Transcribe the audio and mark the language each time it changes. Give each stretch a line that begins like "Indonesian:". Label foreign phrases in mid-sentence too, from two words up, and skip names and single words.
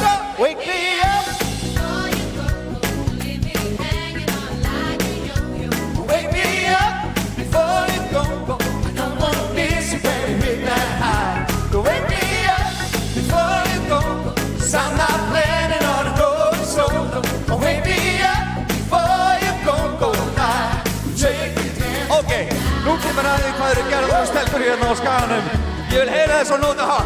English: Wake me up. Wake me up before you go. I don't wanna miss you when you hit that high. Wake me up before you go. 'Cause I'm not planning on going solo. Wake me up before you go now. Take me down.
Icelandic: Ok, nú kemur aðeins hvað eru gerðar og stelpur hérna á skaganum. Ég vil heyra þess á nótahátt.